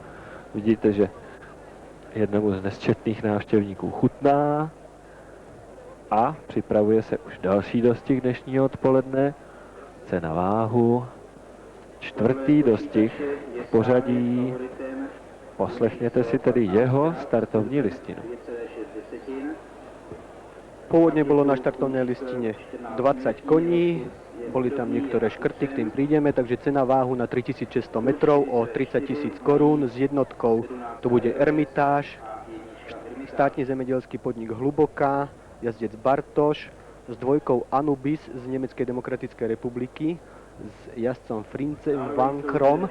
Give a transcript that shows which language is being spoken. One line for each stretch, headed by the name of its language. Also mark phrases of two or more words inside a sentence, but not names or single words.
Czech: Vidíte, že jednomu z nesčetných návštěvníků chutná a připravuje se už další dostih dnešního odpoledne. Cena váhu, čtvrtý dostih v pořadí. Poslechněte si tedy jeho startovní listinu. 2,6.
Slovak: Pôvodne bolo na štartovnej listine 20 koní, boli tam niektoré škrty, k tým prídeme, takže cena váhu na 3600 metrov o 30 000 korún s jednotkou. To bude Ermitáž, státny zemedelský podnik Hluboká, jazdec Bartoš, s dvojkou Anubis z Nemeckej demokratickej republiky, s jazdcom Frincem Vankrom.